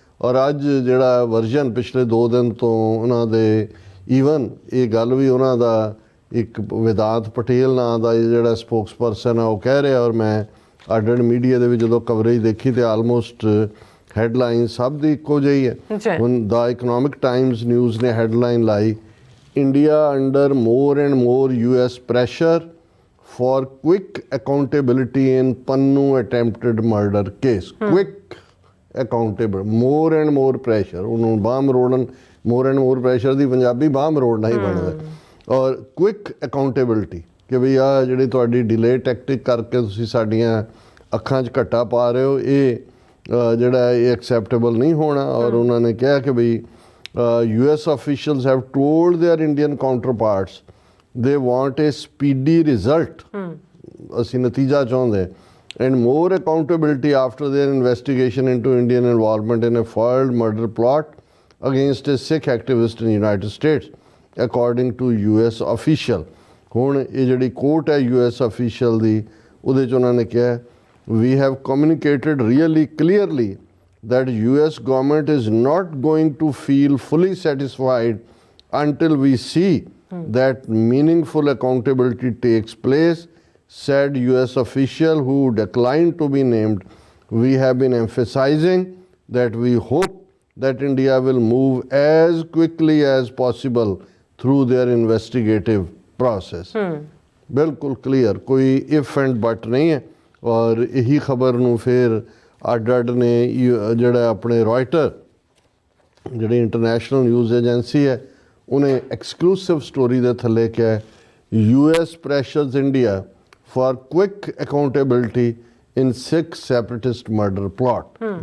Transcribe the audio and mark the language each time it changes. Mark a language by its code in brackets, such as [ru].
[pa] ਔਰ ਅੱਜ ਜਿਹੜਾ ਵਰਜਨ ਪਿਛਲੇ 2 ਦਿਨ ਤੋਂ ਉਹਨਾਂ ਦੇ ਈਵਨ ਇਹ ਗੱਲ ਵੀ ਉਹਨਾਂ ਦਾ ਇੱਕ ਵਿਦਾਂਤ ਪਟੇਲ ਨਾਂ ਦਾ ਜਿਹੜਾ ਸਪੋਕਸਪਰਸਨ ਆ ਉਹ ਕਹਿ ਰਿਹਾ, ਔਰ ਮੈਂ ਅੱਡ ਮੀਡੀਆ ਦੇ ਵਿੱਚ ਜਦੋਂ ਕਵਰੇਜ ਦੇਖੀ ਤੇ ਆਲਮੋਸਟ ਹੈਡਲਾਈਨ ਸਭ ਦੀ ਇੱਕੋ ਜਿਹੀ ਹੈ। ਹੁਣ ਦਾ ਇਕਨੋਮਿਕ ਟਾਈਮਸ ਨਿਊਜ਼ ਨੇ ਹੈਡਲਾਈਨ ਲਾਈ, [en] India under more and more US pressure for quick accountability in Pannu attempted murder case. Quick accountable, more and more pressure. [pa] ਉਹਨੂੰ ਬਾਂਹ ਮਰੋੜਨ, [en] more and more pressure [pa] ਦੀ ਪੰਜਾਬੀ ਬਾਂਹ ਮਰੋੜਨਾ ਹੀ ਬਣਦਾ। ਔਰ [en] quick accountability [pa] ਕਿ ਵੀ ਆ ਜਿਹੜੀ ਤੁਹਾਡੀ ਡਿਲੇ ਟੈਕਟਿਕ ਕਰਕੇ ਤੁਸੀਂ ਸਾਡੀਆਂ ਅੱਖਾਂ 'ਚ ਘੱਟਾ ਪਾ ਰਹੇ ਹੋ, ਇਹ ਜਿਹੜਾ ਇਹ ਐਕਸੈਪਟੇਬਲ ਨਹੀਂ ਹੋਣਾ। ਔਰ ਉਹਨਾਂ ਨੇ ਕਿਹਾ ਕਿ ਵੀ [en] US officials have told their Indian counterparts they want a speedy result, [pa] ਅਸੀਂ ਨਤੀਜਾ ਚਾਹੁੰਦੇ, [en] and more accountability after their investigation into Indian involvement in a foiled murder plot against a Sikh activist in the United States, according to US official। [pa] ਹੁਣ ਇਹ ਜਿਹੜੀ court ਹੈ US official ਦੀ, ਉਹਦੇ 'ਚ ਉਹਨਾਂ ਨੇ ਕਿਹਾ, [en] we have communicated really clearly that US government is not going to feel fully satisfied until we see that meaningful accountability takes place, said US official who declined to be named. We have been emphasizing that we hope that India will move as quickly as possible through their investigative process. [pa] ਬਿਲਕੁਲ clear, ਕੋਈ if and but ਨਹੀਂ ਹੈ। ਔਰ ਇਹੀ ਖਬਰ ਨੂੰ ਫਿਰ ਅੱਡ ਨੇ ਜਿਹੜਾ ਆਪਣੇ ਰॉयटर ਜਿਹੜੀ ਇੰਟਰਨੈਸ਼ਨਲ ਨਿਊਜ਼ ਏਜੰਸੀ ਹੈ, ਉਹਨੇ ਐਕਸਕਲੂਸਿਵ ਸਟੋਰੀ ਦੇ ਥੱਲੇ ਕਿਹਾ, [en] US pressures India for quick accountability in Sikh separatist murder plot।